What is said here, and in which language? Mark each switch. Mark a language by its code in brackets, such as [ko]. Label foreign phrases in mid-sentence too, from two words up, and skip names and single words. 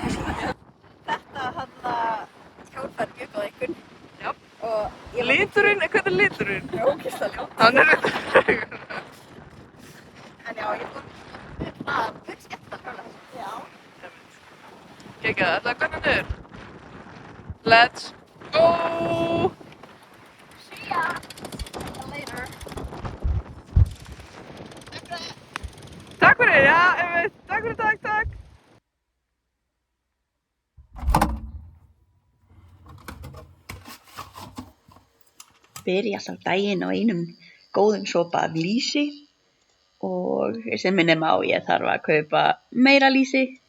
[is] Þetta hjól fær mjög góð einkunn. Já. Og ég Liturinn, hvernig er liturinn? Já, ógeðslega ljótt. Hann er En já, ég er búin að mjög skemmt að hjóla. Já. Kekja, þetta er hvernig þetta er. [en] Let's go! See ya! Later. [is] Takk fyrir, já, einmitt. Takk fyrir, takk. Byrja alltaf daginn á einum góðum sopa af lýsi og sem minnum á ég þarf að kaupa meira lýsi.